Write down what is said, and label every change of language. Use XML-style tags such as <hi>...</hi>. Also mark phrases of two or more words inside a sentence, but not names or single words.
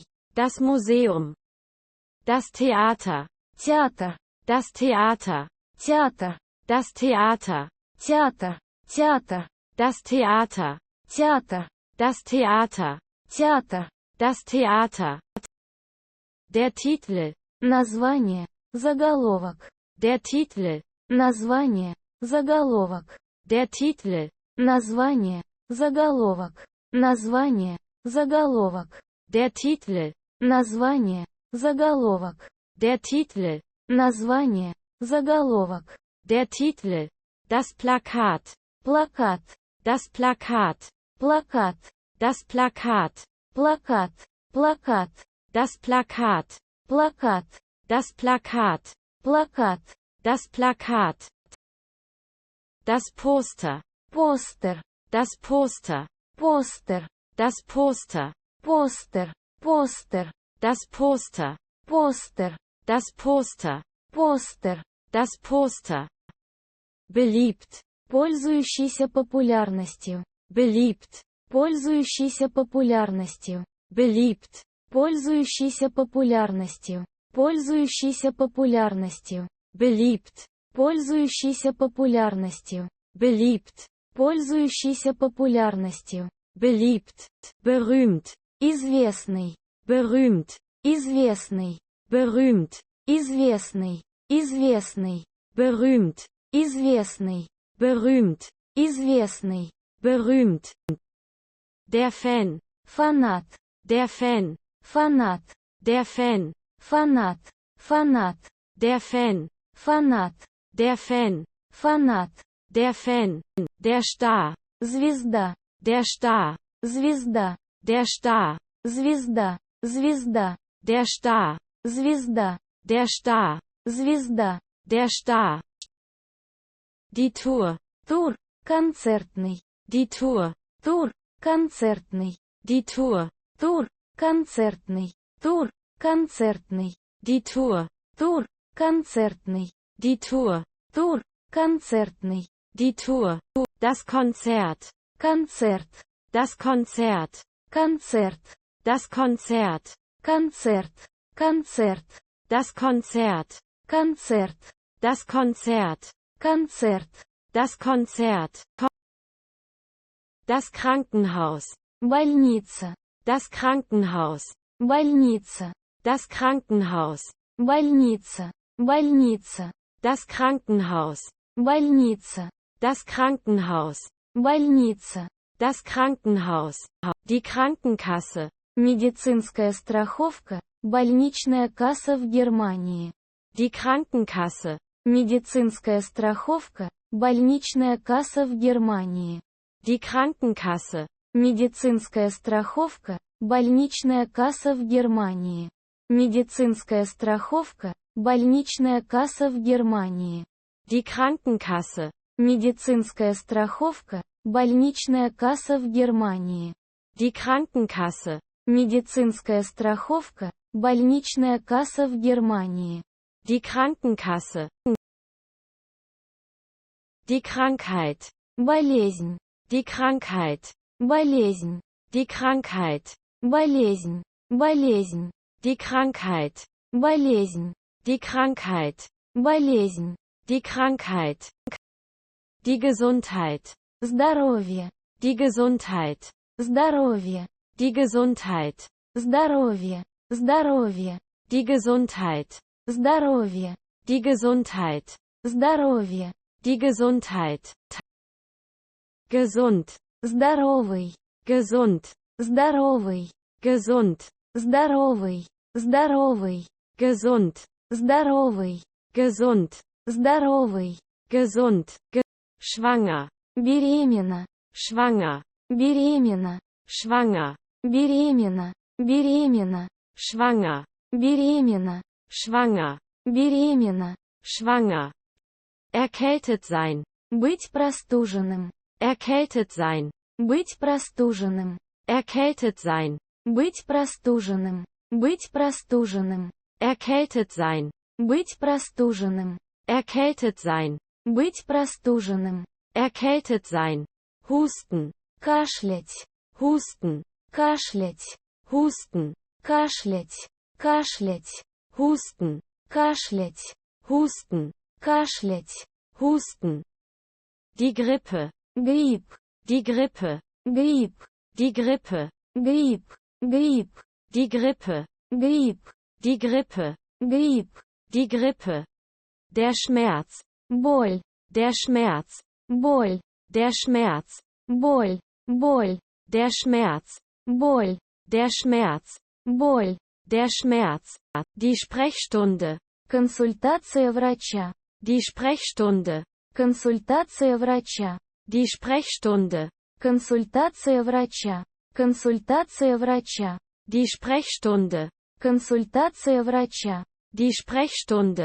<de>Das Museum. Das Theater.</de> <ru>Театр.</ru> <de>Das Theater.</de> <ru>Театр.</ru> <de>Das Theater.</de> <ru>Театр. Театр.</ru> <de>Das Theater.</de> <ru>Театр.</ru> <de>Das Theater.</de> <ru>Театр.</ru> <de>Das Theater. Der Titel.</de> <ru>Название. Заголовок.</ru> <de>Der Titel.</de> <ru>Название. Заголовок.</ru> <de>Der Titel.</de> <ru>Название. Заголовок. Название. Заголовок.</ru> <de>Der Titel.</de> <ru>Название. Заголовок.</ru> <de>Der Titel.</de> <ru>Название. Заголовок.</ru> <de>Der Titel. Das Plakat.</de> <ru>Плакат.</ru> <de>Das Plakat.</de> <ru>Плакат.</ru> <de>Das Plakat.</de> <ru>Плакат. Плакат.</ru> <de>Das Plakat.</de> <ru>Плакат.</ru> <de>Das Plakat.</de> <ru>Плакат.</ru> <de>Das Plakat. Das Poster.</de> <ru>Постер.</ru> <de>Das Poster.</de> <ru>Постер.</ru> <de>Das Poster.</de> <ru>Постер. Постер.</ru> <de>Das Poster.</de> <ru>Постер.</ru> <de>Das Poster.</de> <ru>Постер.</ru> <de>Das Poster. Beliebt.</de> <ru>Пользующийся популярностью.</ru> <de>Beliebt.</de> <ru>Пользующийся популярностью.</ru> <de>Beliebt.</de> <ru>Пользующийся популярностью. Пользующийся популярностью.</ru> <de>Beliebt.</de> <ru>Пользующийся популярностью.</ru> <de>Beliebt.</de> <ru>Пользующийся популярностью.</ru> <de>Beliebt. Berühmt.</de> <ru>Известный.</ru> <de>Berühmt.</de> <ru>Известный.</ru> <de>Berühmt.</de> <ru>Известный. Известный.</ru> <de>Berühmt.</de> <ru>Известный.</ru> <de>Berühmt.</de> <ru>Известный.</ru> <de>Berühmt. Der Fan.</de> <ru>Фанат.</ru> <de>Der Fan.</de> <ru>Фанат.</ru> <de>Der Fan.</de> <ru>Фанат. Фанат.</ru> <de>Der Fan.</de> <ru>Фанат.</ru> <de>Der Fan.</de> <ru>Фанат.</ru> <de>Der Fan. Der Star.</de> <ru>Звезда.</ru> <de>Der Star.</de> <ru>Звезда.</ru> <de>Der Star.</de> <ru>Звезда. Звезда.</ru> <de>Der Star.</de> <ru>Звезда.</ru> <de>Der Star.</de> <ru>Звезда.</ru> <de>Der Star. Die Tour.</de> <ru>Тур. Концертный.</ru> <de>Die Tour.</de> <ru>Тур. Концертный.</ru> <de>Die Tour.</de> <ru>Тур. Концертный. Тур. Концертный.</ru> <de>Die Tour.</de> <ru>Тур. Концертный.</ru> <de>Die Tour.</de> <ru>Тур. Концертный.</ru> <de>Die Tour. Das Konzert.</de> <ru>Концерт.</ru> <de>Das Konzert.</de> <ru>Концерт.</ru> <de>Das Konzert.</de> <ru>Концерт. Концерт.</ru> <de>Das Konzert.</de> <ru>Концерт.</ru> <de>Das Konzert.</de> <ru>Концерт.</ru> <de>Das Konzert. Das Krankenhaus.</de> <ru>Больница.</ru> <de>Das Krankenhaus.</de> <ru>Больница.</ru> <de>Das Krankenhaus.</de> <ru>Больница. Больница.</ru> <de>Das Krankenhaus.</de> <ru>Больница.</ru> <de>Das Krankenhaus.</de> <ru>Больница.</ru> <de>Das Krankenhaus. Die Krankenkasse.</de> <ru>Медицинская страховка. Больничная касса в Германии.</ru> <de>Die Krankenkasse.</de> <ru>Медицинская страховка. Больничная касса в Германии.</ru> <de>Die Krankenkasse.</de> <ru>Медицинская страховка. Больничная касса в Германии. Медицинская страховка. Больничная касса в Германии.</ru> <de>Die Krankenkasse.</de> <ru>Медицинская страховка. Больничная касса в Германии.</ru> <de>Die Krankenkasse.</de> <ru>Медицинская страховка, больничная касса в Германии.</ru> <de>Die Krankenkasse. Die Krankheit.</de> <ru>Болезнь.</ru> <de>Die Krankheit.</de> <ru>Болезнь.</ru> <de>Die Krankheit.</de> <ru>Болезнь. Болезнь.</ru> <de>Die Krankheit.</de> <ru>Болезнь.</ru> <de>Die Krankheit.</de> <ru>Болезнь.</ru> <de>Die Krankheit. Die Gesundheit.</de> <ru>Здоровье.</ru> <de>Die Gesundheit.</de> <ru>Здоровье.</ru> <de>Die Gesundheit.</de> <ru>Здоровье. Здоровье.</ru> <de>Die Gesundheit.</de> <ru>Здоровье.</ru> <de>Die Gesundheit.</de> <ru>Здоровье.</ru> <de>Die Gesundheit. Gesund.</de> <ru>Здоровый.</ru> <de>Gesund.</de> <ru>Здоровый.</ru> <de>Gesund.</de> <ru>Здоровый. Здоровый.</ru> <de>Gesund.</de> <ru>Здоровый.</ru> <de>Gesund.</de> <ru>Здоровый.</ru> <de>Gesund. Schwanger.</de> <ru>Беременна.</ru> <de>Schwanger.</de> <ru>Беременна.</ru> <de>Schwanger.</de> <ru>Беременна. Беременна.</ru> <de>Schwanger.</de> <ru>Беременна.</ru> <de>Schwanger.</de> <ru>Беременна.</ru> <de>Schwanger. Erkältet sein.</de> <ru>Быть простуженным.</ru> <de>Erkältet sein.</de> <ru>Быть простуженным.</ru> <de>Erkältet sein.</de> <ru>Быть простуженным. Быть простуженным.</ru> <de>Erkältet sein.</de> <ru>Быть простуженным.</ru> <de>Erkältet sein.</de> <ru>Быть простуженным.</ru> <de>Erkältet sein. Husten.</de> <ru>Кашлять.</ru> <de>Husten.</de> <ru>Кашлять.</ru> <de>Husten.</de> <ru>Кашлять. Кашлять.</ru> <de>Husten.</de> <ru>Кашлять.</ru> <de>Husten.</de> <ru>Кашлять.</ru> <de>Husten. Die Grippe.</de> <ru>Грипп.</ru> <de>Die Grippe.</de> <ru>Грипп.</ru> <de>Die Grippe.</de> <ru>Грипп. Грипп.</ru> <de>Die Grippe.</de> <ru>Грипп.</ru> <de>Die Grippe.</de> <ru>Грипп.</ru> <de>Die Grippe. Der Schmerz.</de> <ru>Боль.</ru> <de>Der Schmerz.</de> <ru>Боль.</ru> <de>Der Schmerz.</de> <ru>Боль. Боль.</ru> <de>Der Schmerz.</de> <ru>Боль.</ru> <de>Der Schmerz.</de> <ru>Боль.</ru> <de>Der Schmerz. Die Sprechstunde.</de> <ru>Консультация врача.</ru> <de>Die Sprechstunde.</de> <ru>Консультация врача.</ru> <de>Die Sprechstunde.</de> <ru>Консультация врача. Консультация врача.</ru> <de>Die Sprechstunde.</de> <ru>Консультация врача.</ru> <de>Die Sprechstunde.</de>